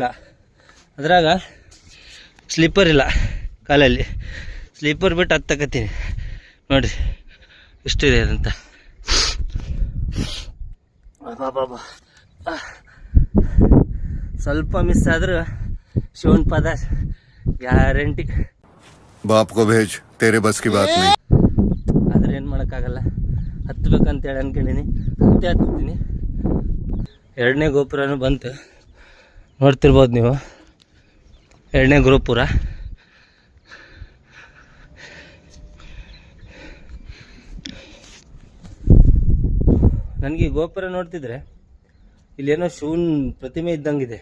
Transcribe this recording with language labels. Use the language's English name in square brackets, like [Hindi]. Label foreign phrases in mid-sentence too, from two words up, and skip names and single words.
[Kannada] ಅದ್ರಾಗ ಸ್ಲೀಪರ್ ಇಲ್ಲ ಕಾಲಲ್ಲಿ, ಸ್ಲೀಪರ್ ಬಿಟ್ಟು ಹತ್ತಕತ್ತೀನಿ ನೋಡಿರಿ ಎಷ್ಟಿದೆ ಅದಂತ. ಬಾಬಾ ಸ್ವಲ್ಪ ಮಿಸ್ ಆದ್ರೆ ಶಿವನ್ ಪದ ಗ್ಯಾರಂಟಿ. [Hindi] बाप को भेज, तेरे बस की बात नहीं. [Kannada] ಆದ್ರೆ ಏನು ಮಾಡೋಕ್ಕಾಗಲ್ಲ, ಹತ್ತಬೇಕಂತೇಳಿ ಅನ್ಕೊಂಡಿನಿ, ಹತ್ತೀನಿ. 2ನೇ ಗೋಪುರನೂ ಬಂತು, ನೋಡ್ತಿರ್ಬೋದು ನೀವು. 2ನೇ ಗೋಪುರ ನನಗೆ ಈ ಗೋಪುರ ನೋಡ್ತಿದ್ರೆ ಇಲ್ಲೇನೋ ಶಿವನ್ ಪ್ರತಿಮೆ ಇದ್ದಂಗಿದೆ.